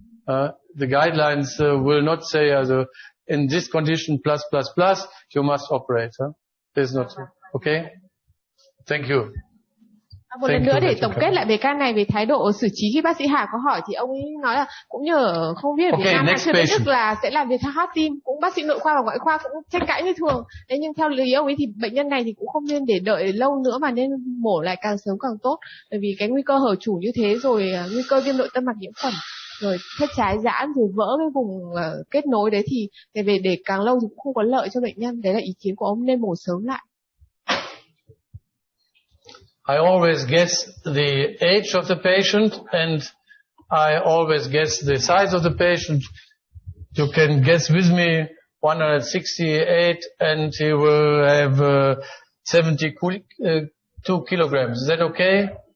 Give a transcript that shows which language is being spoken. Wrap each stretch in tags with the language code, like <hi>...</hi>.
<en>The guidelines will not say, in this condition plus, you must operate. There's not. Okay? Thank you.</en> <vi>Một lần nữa để tổng kết lại về ca này, về thái độ xử trí khi bác sĩ Hà có hỏi, thì ông ấy nói là cũng như ở không biết ở Việt Nam hay chưa biết Đức là sẽ làm về heart team, cũng bác sĩ nội khoa và ngoại khoa cũng tranh cãi như thường. Thế nhưng theo lý ông ấy thì bệnh nhân này thì cũng không nên để đợi lâu nữa mà nên mổ lại càng sớm càng tốt, bởi vì cái nguy cơ hở chủ như thế, rồi nguy cơ viêm nội tâm mạch nhiễm khuẩn, rồi thất trái giãn, rồi vỡ cái vùng kết nối đấy, thì về để càng lâu thì cũng không có lợi cho bệnh nhân. Đấy là ý kiến của ông, nên mổ sớm lại.</vi> <en>I always guess the age of the patient, and I always guess the size of the patient. You can guess with me 168, and he will have 72 kilograms. Is that okay?</en>